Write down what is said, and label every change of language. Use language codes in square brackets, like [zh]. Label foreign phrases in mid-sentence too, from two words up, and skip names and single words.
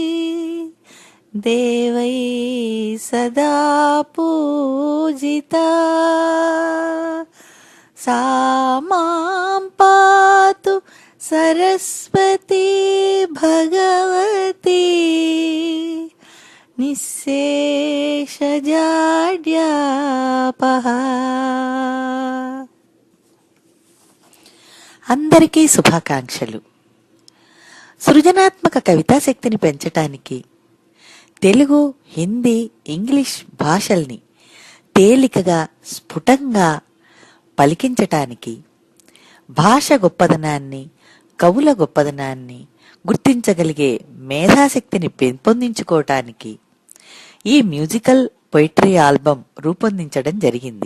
[sa] देवैः सदा पूजिता सा मां पातु सरस्वती भगवती నిశ్శేషజాడ్యాపహ. [te] అందరికీ శుభాకాంక్షలు. సృజనాత్మక కవితా శక్తిని పెంచటానికి తెలుగు, హిందీ, ఇంగ్లీష్ భాషల్ని తేలికగా స్ఫుటంగా పలికించటానికి, భాష గొప్పదనాన్ని, కవుల గొప్పదనాన్ని గుర్తించగలిగే మేధాశక్తిని పెంపొందించుకోవటానికి ఈ [en] musical poetry album [te] రూపొందించడం జరిగింది.